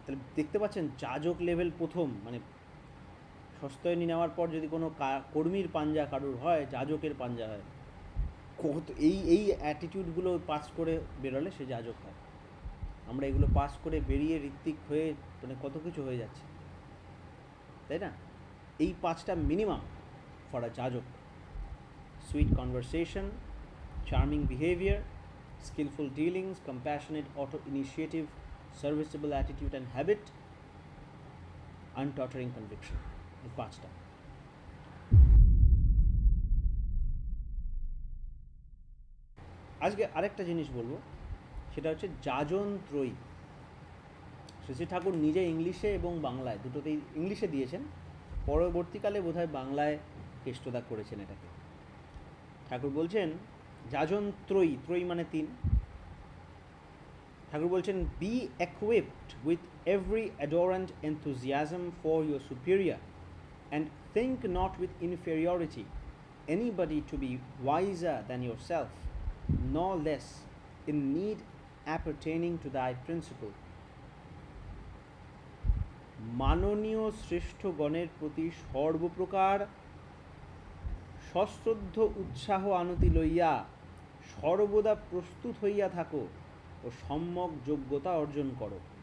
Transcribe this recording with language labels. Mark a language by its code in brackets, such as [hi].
[bn] তাহলে দেখতে পাচ্ছেন যাজক লেভেল প্রথম, মানে সস্তয়নী নেওয়ার পর যদি কোনো কর্মীর পাঞ্জা কারুর হয়, যাজকের পাঞ্জা হয়। এই অ্যাটিটিউডগুলো পাস করে বেরোলে সে যাজক হয়। আমরা এগুলো পাস করে বেরিয়ে ঋত্বিক হয়ে মানে কত কিছু হয়ে যাচ্ছে, তাই না? এই পাঁচটা [en] Minimum for a যাজক: sweet conversation, charming behaviour, skillful dealings, compassionate auto initiative, serviceable attitude and habit, untottering conviction. [bn] এই পাঁচটা। আজকে আরেকটা জিনিস বলবো, সেটা হচ্ছে যাজন ত্রয়ী। শ্রী ঠাকুর নিজে ইংলিশে এবং বাংলায় দুটোতেই, ইংলিশে দিয়েছেন, পরবর্তীকালে বোধহয় বাংলায় কেষ্টদা করেছেন এটাকে। ঠাকুর বলছেন যাজন ত্রয়ী, ত্রয়ী মানে তিন। ঠাকুর বলছেন, [en] Be equipped with every adorant enthusiasm for your superior, and think not with inferiority anybody to be wiser than yourself, nor less in need appertaining to thy principle. [bn] মাননীয় শ্রেষ্ঠগণের প্রতি সর্বপ্রকার সশ্রদ্ধ উৎসাহ আনতি লইয়া সর্বদা প্রস্তুত হইয়া থাকো ও সম্যক যোগ্যতা অর্জন করো।